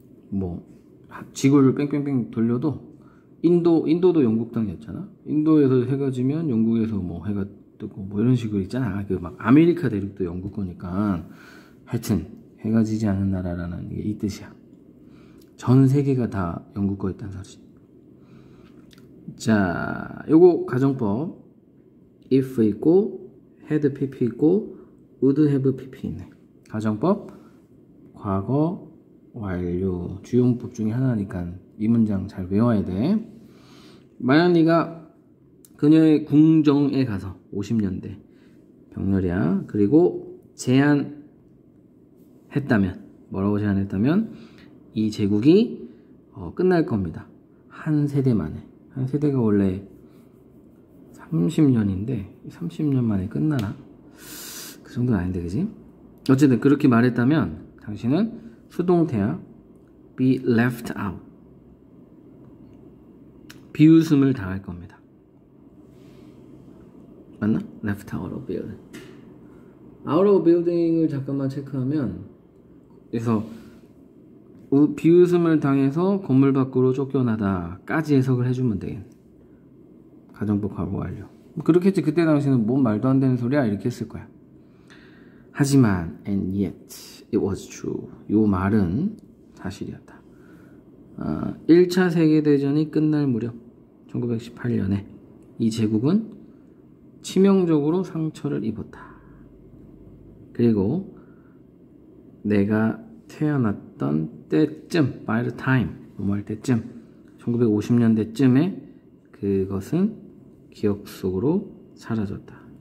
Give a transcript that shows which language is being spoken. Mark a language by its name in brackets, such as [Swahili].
[Korean] 뭐 지구를 뺑뺑뺑 돌려도 인도도 영국 땅이었잖아. 인도에서 해가 지면 영국에서 뭐 해가 뜨고 뭐 이런 식으로 있잖아. 그 막 아메리카 대륙도 영국 거니까. 하여튼 해가 지지 않는 나라라는 게 이 뜻이야. 전 세계가 다 영국 거였다는 소리지. 자, 요거 가정법. if 있고 had pp 있고 would have pp 있네. 가정법 과거 완료 주용법 중에 하나니까 이 문장 잘 외워야 돼. 만약 네가 그녀의 궁정에 가서 50년대 병렬이야. 그리고 제안했다면 뭐라고 제안했다면 이 제국이 끝날 겁니다. 한 세대 만에. 한 세대가 원래 30년인데 30년 만에 끝나나? 그 정도는 아닌데 그지? 어쨌든 그렇게 말했다면 당신은 수동태야. [English] be left out. [Korean] 비웃음을 당할 겁니다. 맞나? [English] left out of building. out of building [Korean] 을 잠깐만 체크하면 그래서 비웃음을 당해서 건물 밖으로 쫓겨나다까지 해석을 해주면 되겠네. 가정법 과거 완료. 그렇게 했지. 그때 당시는 뭔 말도 안 되는 소리야 이렇게 했을 거야. 하지만 [English] and yet it was true. [Korean] 요 말은 사실이었다. 1차 세계대전이 끝날 무렵 1918년에 이 제국은 치명적으로 상처를 입었다. 그리고 내가 태어났던 때쯤 [English] by the time [Korean] 뭐 할 때쯤 1950년대쯤에 그것은 기억 속으로 사라졌다.